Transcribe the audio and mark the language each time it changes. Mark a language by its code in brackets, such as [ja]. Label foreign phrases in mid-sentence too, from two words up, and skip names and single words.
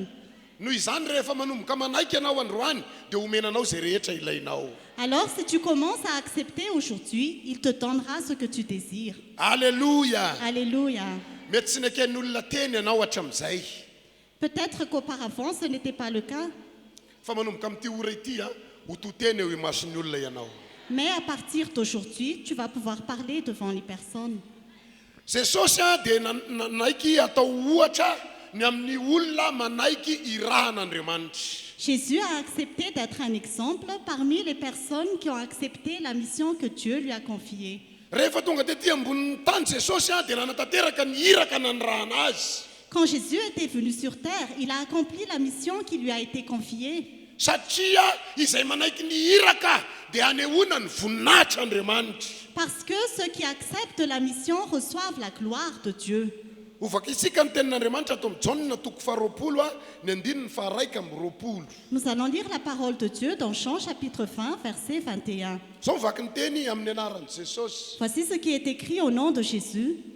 [mg] Noho izany rehefa manomboka manaiky ianao androany dia omenanao izay rehetra ilainao. [fr] Alors si tu commences à accepter aujourd'hui, il te donnera ce que tu désires. Alléluia. Alléluia. [mg] Mety tsy neken'ny olona teny ianao hatramin'izay. [fr] Peut-être qu'auparavant ce n'était pas le cas. [mg] Fa manomboka amin'ity ora ity ho toteny eo imason'ny olona ianao. [fr] Mais à partir d'aujourd'hui, tu vas pouvoir parler devant les personnes. [mg] Jesosy dia nanaiky atao ohatra ny amin'ny olona manaiky irahan'Andriamanitra. [fr] Jésus a accepté d'être un exemple parmi les personnes qui ont accepté la mission que Dieu lui a confiée. [mg] Rehefa tonga tetỳ ambonin'ny tany Jesosy dia nanatanteraka ny hiraka nanirahana azy. [fr] Quand Jésus était venu sur terre, il a accompli la mission qui lui a été confiée. [mg] Satria izay manaiky ny hiraka dia hanehoana ny voninahitr'Andriamanitra. [fr] Parce que ceux qui acceptent la mission reçoivent la gloire de Dieu. Nous allons lire la parole de Dieu dans Jean chapitre 20, verset 21. Voici ce qui est écrit au nom de Jésus.